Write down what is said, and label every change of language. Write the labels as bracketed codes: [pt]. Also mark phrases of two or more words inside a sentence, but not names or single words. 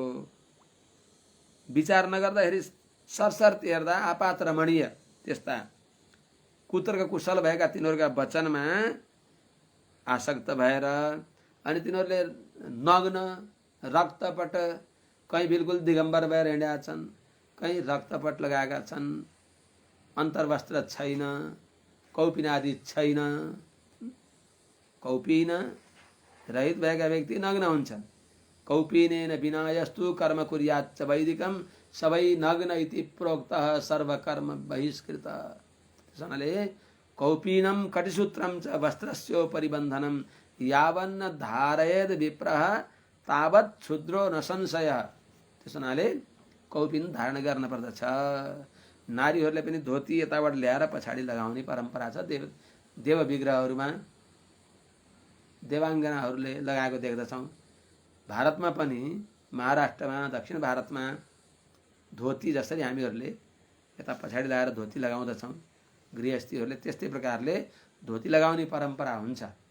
[ne] विचार नगर्दाखेरि सरसर्ती हेर्दा आपात रमणीय त्यस्ता कुतर्क कुशल भएका तिनीहरूका वचनमा आसक्त भएर अनि तिनीहरूले नग्न रक्तपट कहीँ बिल्कुल दिगम्बर भएर हिँडेका छन्, कहीँ रक्तपट लगाएका छन्, अन्तर्वस्त्र छैन, कौपिन आदि छैन, कौपिन रहित भएका व्यक्ति नग्न हुन्छन्। [sa] कौपिनेन बिना यस्तु कर्म कुर्याच्च वैदिकम सबै नग्न इति प्रोक्तः सर्वकर्म बहिष्कृत। त्यसैले कौपिनम कटिसूत्रम च वस्त्रस्यो परिबन्धनम यावन्न धारयेद विप्रः तावत् क्षुद्रो न संशयः। [ne] त्यसैले कौपिन धारण गर्न पर्दछ। नारीहरूले पनि धोती यताबाट ल्याएर पछाडि लगाउने परम्परा छ। देव विग्रहहरूमा देवाङ्गनाहरूले लगाएको देख्दछौँ। भारतमा पनि महाराष्ट्रमा दक्षिण भारतमा धोती जसरी हामीहरूले यता पछाडि लगाएर धोती लगाउँदछौँ, गृहस्थीहरूले त्यस्तै प्रकारले धोती लगाउने परम्परा हुन्छ।